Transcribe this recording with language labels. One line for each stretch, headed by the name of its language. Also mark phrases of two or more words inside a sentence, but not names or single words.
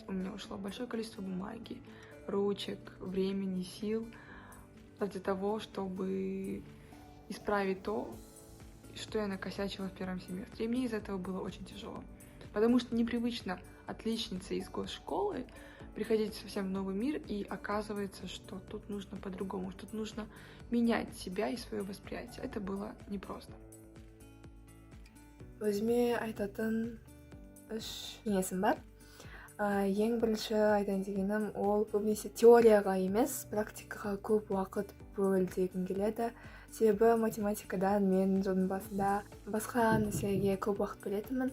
Russian: У меня ушло большое количество бумаги, ручек, времени, сил для того, чтобы исправить то, что я накосячила в первом семестре. И мне из этого было очень тяжело. Потому что непривычно отличнице из госшколы приходить совсем в новый мир, и оказывается, что тут нужно по-другому, что тут нужно менять себя и свое восприятие. Это было непросто.
Kazakh: Өзіме айтатын үш кеңесім бар. Ең бірінші айтайын дегенім, ол көбінесе теорияға емес, практикаға көп уақыт бөл дегім келеді. Себебі математикадан мен жылдың басында басқа нәрсеге көп уақыт бөлетінмін.